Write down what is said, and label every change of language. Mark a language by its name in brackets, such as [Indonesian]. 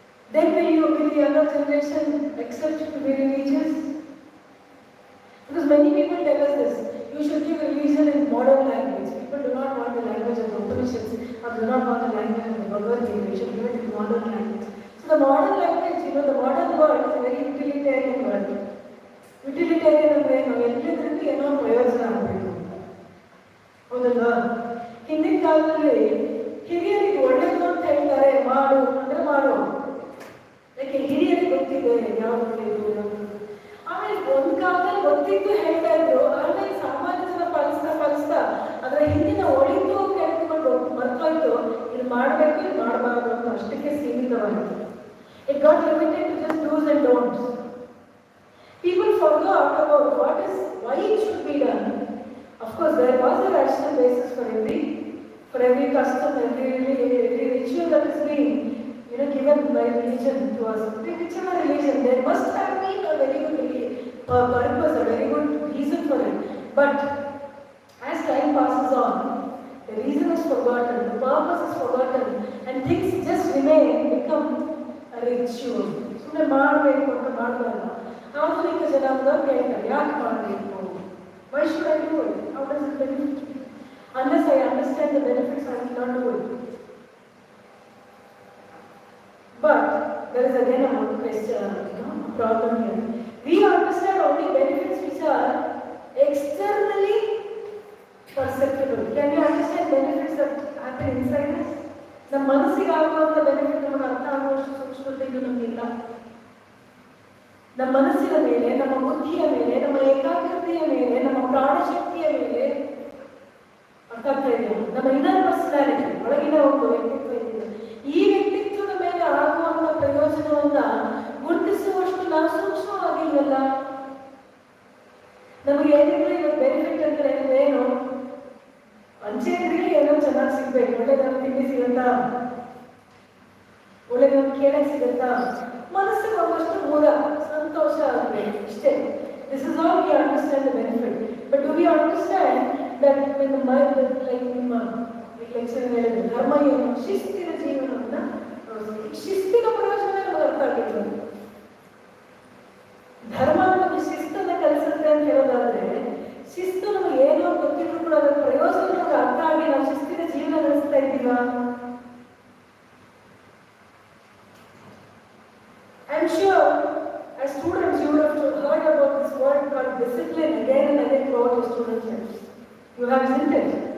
[English] Then will the younger generation accept to be religious? Because many people tell us this. You should give religion in modern language. People do not want the language of the Upanishads or do not want the language of the Bhagavad Gita. You should give it in modern language. So the modern language, the modern word is a very utilitarian word. [Kannada] Utilitarian ಅಂದ್ರೆ ನಾವು ಎಲ್ಲದಕ್ಕೂ ಏನೋ ಪ್ರಯೋಜನ ಆಗಬೇಕು. ಹೌದಲ್ವಾ? ಹಿಂದಿನ ಕಾಲದಲ್ಲಿ ಹಿರಿಯರಿಗೆ ಒಳ್ಳೆಯದು ಅಂತ ಹೇಳ್ತಾರೆ, ಮಾಡು ಅಂದ್ರೆ ಮಾಡು. ಯಾಕೆ ಹಿರಿಯರಿಗೆ ಗೊತ್ತಿದೆ ಯಾವ್ದು ಒಳ್ಳೆಯದು ಯಾವುದು. ಆಮೇಲೆ ಒಂದು ಕಾಲದಲ್ಲಿ ಗೊತ್ತಿದ್ದು ಹೇಳ್ತಾ ಇದ್ರು, ಆಮೇಲೆ ಸಾಮಾನ್ಯ ಜನ ಪಾಲಿಸ್ತಾ ಅದರ ಹಿಂದಿನ ಒಳಿತು ಕೆಳಕೊಂಡು ಮರ್ತೋಯ್ತು. ಇದು ಮಾಡಬೇಕು, ಇದು ಮಾಡಬಾರ್ದು ಅಂತ ಅಷ್ಟಕ್ಕೆ ಸೀಮಿತವಾಯಿತು. [English] It got limited to just do's and don'ts. People forgot about why it should be done. Of course, there was a rational basis for every custom, every ritual that is being given by religion to us. Whichever religion, there must have been a very good purpose, a very good reason for it. But as time passes on, the reason is forgotten, the purpose is forgotten, and things just become a ritual. [Kannada] ಸುಮ್ಮನೆ ಮಾಡಬೇಕು ಅಂತ ಮಾಡಬಾರ್ದು. ಆಧುನಿಕ ಜನಾಂಗದವ್ರು ಕೇಳ್ತಾರೆ, ಯಾಕೆ ಮಾಡಬೇಕು? [English] Why should I do it? How does it benefit me? Unless I understand the benefits, I will not do it. But there is again a question, a problem here. We understand only benefits which are externally perceptible. Can we understand benefits that happen inside us? [Kannada] ನಮ್ಮ ಮನಸ್ಸಿಗೆ ಆಗುವಂಥ benefit ನಮಗೆ ಅರ್ಥ ಆಗುವಷ್ಟು ಸೂಕ್ಷ್ಮತೆಯೂ ನಮಗಿಲ್ಲ. ನಮ್ಮ ಮನಸ್ಸಿನ ಮೇಲೆ, ನಮ್ಮ ಬುದ್ಧಿಯ ಮೇಲೆ, ನಮ್ಮ ಏಕಾಗ್ರತೆಯ ಮೇಲೆ, ನಮ್ಮ ಪ್ರಾಣಶಕ್ತಿಯ ಮೇಲೆ ಅರ್ಥ ಆಗ್ತಾ ಇದೆಯಾ? ನಮ್ಮ ಇನ್ನರ್ ಪರ್ಸನಾಲಿಟಿ, ಒಳಗಿನ ಒಂದು ವ್ಯಕ್ತಿತ್ವ ಇದೆ. ಈ ವ್ಯಕ್ತಿತ್ವದ ಮೇಲೆ ಆಗುವಂಥ ಪ್ರಯೋಜನವನ್ನ ಗುರುತಿಸುವಷ್ಟು ನಾವು ಸೂಕ್ಷ್ಮವಾಗಿಲ್ವಲ್ಲ. ನಮಗೆ ಏನಿದ್ರೆ ಇವತ್ತು ಬೆನಿಫಿಟ್ ಅಂದ್ರೆ ಏನು? ಅಂಚೆಗಳಿಗೆ ಏನೋ ಚೆನ್ನಾಗಿ ಸಿಗ್ಬೇಕು, ಒಳ್ಳೆದನ್ನು ತಿಂಡಿ ಸಿಗುತ್ತಾ, ಒಳ್ಳೆದನ್ನು ಕೇಳಕ್ಕೆ ಸಿಗುತ್ತಾ, ಮನಸ್ಸಿಗೆ ಒಂದಷ್ಟು ಮೂಲ ಸಂತೋಷ ಆಗಬೇಕು, ಇಷ್ಟೇ. [English] This is how we understand the benefit. But do we understand that when the mind, like [Kannada] ನಿಮ್ಮ ಲೆಕ್ಚರ್ ಹೇಳಿದ್ರು, ಧರ್ಮ ಏನು? ಶಿಸ್ತಿನ ಜೀವನವನ್ನ, ಶಿಸ್ತಿನ ಪ್ರಯೋಜನ ನಮಗೆ ಅರ್ಥ ಆಗಿತ್ತು. ಧರ್ಮ ನಮಗೆ ಶಿಸ್ತನ್ನು ಕಲಿಸುತ್ತೆ ಅಂತ ಹೇಳೋದಾದ್ರೆ, ಶಿಸ್ತು ನಮಗೆ ಏನೋ ಗೊತ್ತಿದ್ರು ಕೂಡ ಅದರ ಪ್ರಯೋಜನ ನಮಗೆ ಅರ್ಥ ಆಗಿ ನಾವು ಶಿಸ್ತಿನ ಜೀವನ ನಡೆಸ್ತಾ ಇದ್ದೀವಾ? [English] I'm sure as students you would have heard about this word called discipline again and again throughout your student lives. You have, isn't it?